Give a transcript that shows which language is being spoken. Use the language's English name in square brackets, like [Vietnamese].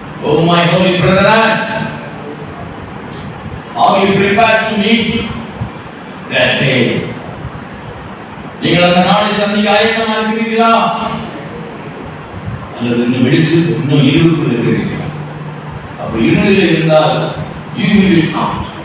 [English] Oh my holy brethren, are you prepared to meet that day? [Tamil] நீங்கள் அந்த நாளை சந்திக்க ஆயத்தமாக இருக்கிறீர்களா? அல்லது இன்னும் இருளுக்குள் இருக்கிறீர்களா? அப்ப இருளில் இருந்தால் [English] you will be caught.